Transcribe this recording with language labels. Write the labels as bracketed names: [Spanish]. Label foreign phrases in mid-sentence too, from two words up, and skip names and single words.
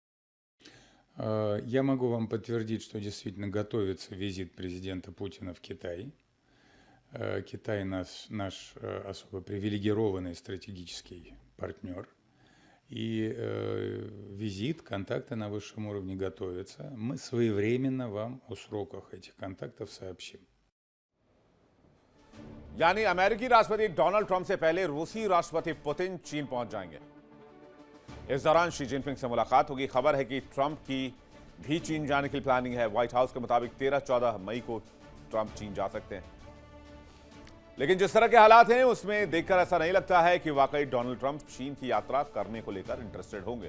[Russian] Я могу вам подтвердить, что действительно готовится визит президента Путина в Китай. Китай наш особо привилегированный стратегический партнер. И визит, контакты на высшем уровне готовятся. Мы своевременно вам о сроках этих контактов сообщим. [Hindi] यानी अमेरिकी राष्ट्रपति डोनाल्ड ट्रंप से पहले रूसी राष्ट्रपति पुतिन चीन पहुंच जाएंगे। इस दौरान शी जिनपिंग से मुलाकात होगी। खबर है कि ट्रंप की भी चीन जाने की प्लानिंग है। व्हाइट हाउस के मुताबिक 13-14 मई को ट्रंप चीन जा सकते हैं, लेकिन जिस तरह के हालात हैं उसमें देखकर ऐसा नहीं लगता है कि वाकई डोनाल्ड ट्रंप चीन की यात्रा करने को लेकर इंटरेस्टेड होंगे।